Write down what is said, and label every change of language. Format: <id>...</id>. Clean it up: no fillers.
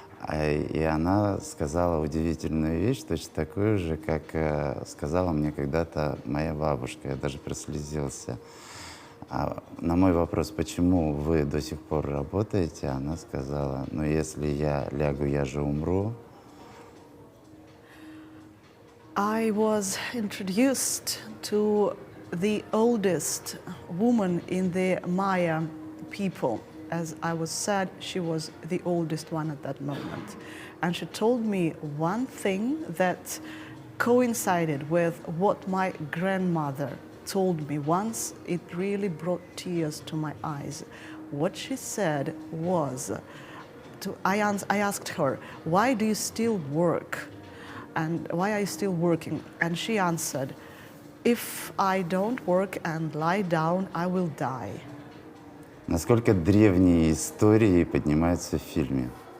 <ru>И она сказала удивительную вещь, точно такую же, как сказала мне когда-то моя бабушка. Я даже прослезился. На мой вопрос, почему вы до сих пор работаете, она сказала, ну если я лягу, я же умру.</ru> <en>I was introduced to the oldest woman in the Maya people. As I was said, she was the oldest one at that moment. And she told me one thing that coincided with what my grandmother told me once. It really brought tears to my eyes. What she said was, I asked her, why do you still work? And why are you still working? And she answered, if I don't work and lie down, I will die.</en> <ru>Насколько древние истории поднимаются в фильме?</ru>